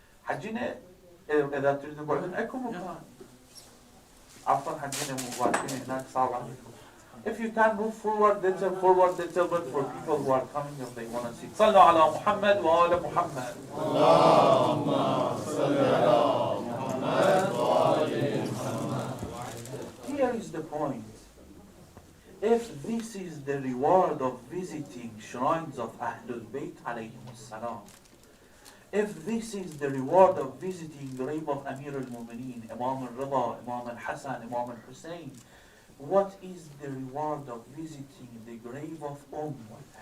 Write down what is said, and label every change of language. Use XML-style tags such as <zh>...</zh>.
<ar>حجينا إذا تريدوا بعدين أكو مكان. عفوا حجينا واقفين هناك صعب عليكم.</ar> <en>If you can move forward little bit for people who are coming if they want to see.</en> <ar>صلوا على محمد وآل محمد. اللهم صل على محمد وآل محمد.</ar> <en>Here is the point. If this is the reward of visiting shrines of Ahlul Bayt alayhim salam, if this is the reward of visiting the grave of Amir al-Mu'mineen, Imam al-Rida, Imam al-Hasan, Imam al-Hussein, what is the reward of visiting the grave of al-A'immah?</en>